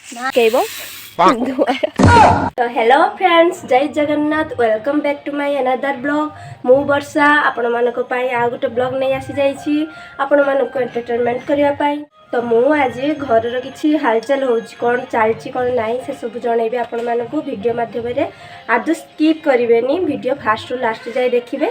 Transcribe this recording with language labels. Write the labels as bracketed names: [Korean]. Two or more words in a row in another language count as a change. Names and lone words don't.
[Odia] तो [English] hello friends, [Odia] ଜୟ ଜଗନ୍ନାଥ। [English] welcome back to my another blog. [Odia] ମୁ ବର୍ଷା ଆପଣ ମାନଙ୍କ ପାଇଁ ଆଉ ଗୋଟେ ବ୍ଲଗ ନେଇ ଆସି ଯାଇଛି ଆପଣ ମାନଙ୍କ ଏଣ୍ଟରଟେନମେଣ୍ଟ କରିବା ପାଇଁ। ତ ମୁ ଆଜି ଘର କିଛି ହାଲଚାଲ ହେଉଛି କଣ ଚାଲିଛି କଣ ନାହିଁ ସେ ସବୁ ଜଣାଇବି ଆପଣ ମାନଙ୍କୁ ଭିଡିଓ ମାଧ୍ୟମ ରେ। ଆଜି ସ୍କିପ କରିବେନି, [English] video fast [Odia] ରୁ ଲାଷ୍ଟ ଯାଏ ଦେଖିବେ।